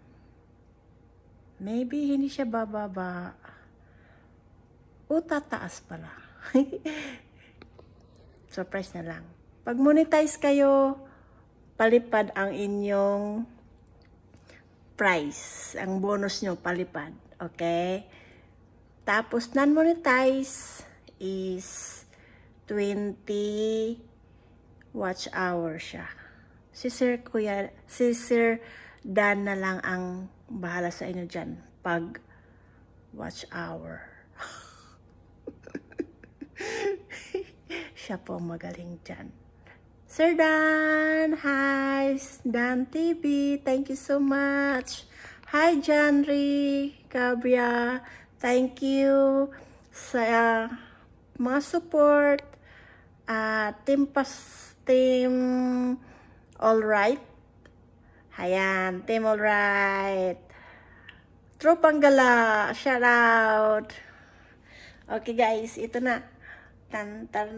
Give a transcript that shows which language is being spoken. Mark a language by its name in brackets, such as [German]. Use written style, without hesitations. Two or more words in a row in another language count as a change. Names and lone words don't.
[Filipino] Maybe hindi siya bababa o tataas pala. Surprise na lang. Pag monetize kayo, palipad ang inyong price. Ang bonus nyo, palipad. Okay? Tapos, [English] non-monetize is 20 watch hour siya. [Filipino] Si Sir Dan na lang ang bahala sa inyo dyan pag [English] watch hour. [Filipino] Siya po magaling dyan. Sir Dan! Hi! Dan TV! [English] Thank you so much! Hi, Janry! [Filipino] Cabria! [English] Thank you [Filipino] sa mga support. Team Alright. Ayan, Team Alright. [English] Tropang Gala! Shout out! Okay guys, [Filipino] ito na. Tan.